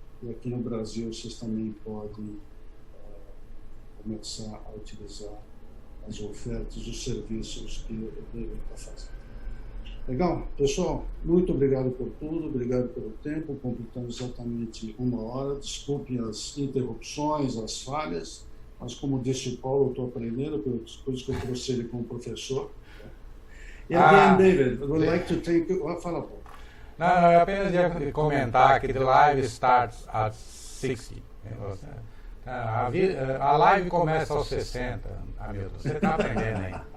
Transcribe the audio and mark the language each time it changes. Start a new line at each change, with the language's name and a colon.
Portuguese: E aqui no Brasil vocês também podem começar a utilizar as ofertas, os serviços que ele está fazendo. Legal? Pessoal, muito obrigado por tudo, obrigado pelo tempo, completamos exatamente 1 hora. Desculpem as interrupções, as falhas, mas como disse o Paulo, eu estou aprendendo, pelas coisas que eu trouxe ele como professor.
English: E again, David, I would like to thank you.
Portuguese: Fala, Paulo. Não, eu apenas ia comentar que
English: the live starts at 60.
Portuguese: A live começa aos 60, Hamilton. Você está aprendendo aí.